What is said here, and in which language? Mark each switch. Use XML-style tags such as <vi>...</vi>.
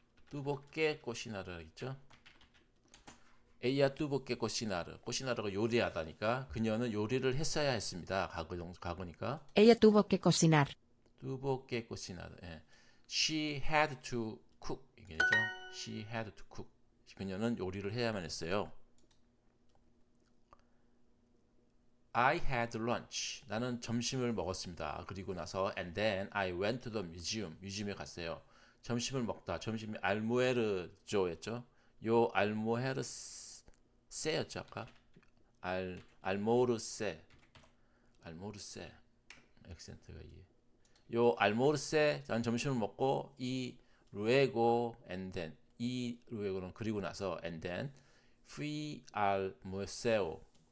<es>tuvo que cocinar</es> <ko>있죠?</ko> <es>ella tuvo que cocinar.</es> <ko>cocinar가 요리하다니까 그녀는 요리를 했어야 했습니다. 과거니까.</ko> <es>Ella tuvo que cocinar. tuvo que cocinar.</es> <ko>예.</ko> <en>She had to cook</en> <ko>이게죠.</ko> <en>She had to cook.</en> <ko>그녀는 요리를 해야만 했어요.</ko> <en>I had lunch.</en> <ko>나는 점심을 먹었습니다. 그리고 나서</ko> <en>and then I went to the museum.</en> <ko>뮤지엄에 갔어요. 점심을 먹다. 점심이 알무에르조였죠. 요 알무에르세였죠 아까. 알모르세. 액센트가 이게. 요 알모르세. 난 점심을 먹고 이 루에고</ko> <en>and then</en> <ko>이 루에고는 그리고 나서 and then</ko> <es>fui al museo.</es>